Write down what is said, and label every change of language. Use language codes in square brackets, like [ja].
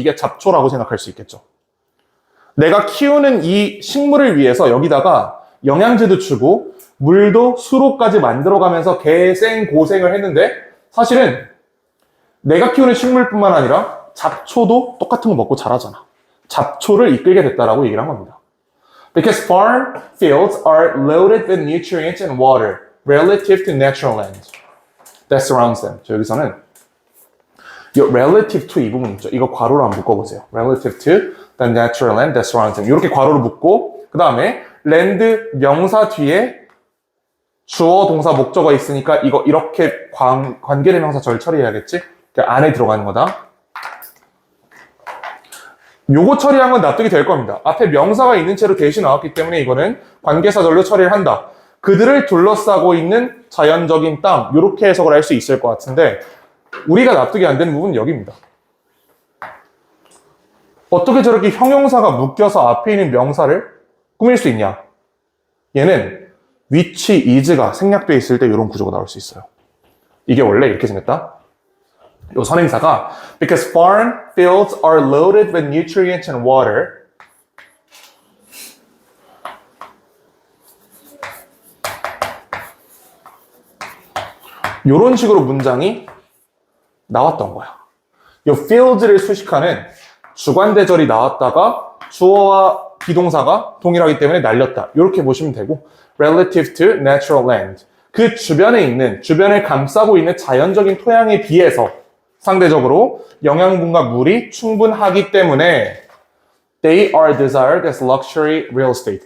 [ko] 이게 잡초라고 생각할 수 있겠죠. 내가 키우는 이 식물을 위해서 여기다가 영양제도 주고 물도 수로까지 만들어가면서 개생고생을 했는데 사실은 내가 키우는 식물뿐만 아니라 잡초도 똑같은 거 먹고 자라잖아. 잡초를 이끌게 됐다라고 얘기를 한 겁니다. [en] Because farm fields are loaded with nutrients and water relative to natural land that surrounds them. [ko] 저 여기서는 이 [en] relative to [ko] 이 부분 있죠. 이거 괄호로 한번 묶어보세요. [en] Relative to the natural land that surrounds them. [ko] 이렇게 괄호로 묶고 그 다음에 land 명사 뒤에 주어, 동사, 목적어 있으니까 이거 이렇게 관계대명사 절 처리해야겠지? 안에 들어가는 거다. 요거 처리한 건 납득이 될 겁니다. 앞에 명사가 있는 채로 대시 나왔기 때문에 이거는 관계사절로 처리를 한다. 그들을 둘러싸고 있는 자연적인 땅, 요렇게 해석을 할 수 있을 것 같은데 우리가 납득이 안 되는 부분은 여기입니다. 어떻게 저렇게 형용사가 묶여서 앞에 있는 명사를 꾸밀 수 있냐? 얘는 which is가 생략되어 있을 때 이런 구조가 나올 수 있어요. 이게 원래 이렇게 생겼다. 요 선행사가 [en] because farm fields are loaded with nutrients and water [ko] 요런 식으로 문장이 나왔던 거야. 요 fields를 수식하는 주관대절이 나왔다가 주어와 비동사가 동일하기 때문에 날렸다. 이렇게 보시면 되고 [en] relative to natural land [ko] 그 주변에 있는, 주변을 감싸고 있는 자연적인 토양에 비해서 상대적으로 영양분과 물이 충분하기 때문에 [en] they are desired as luxury real estate.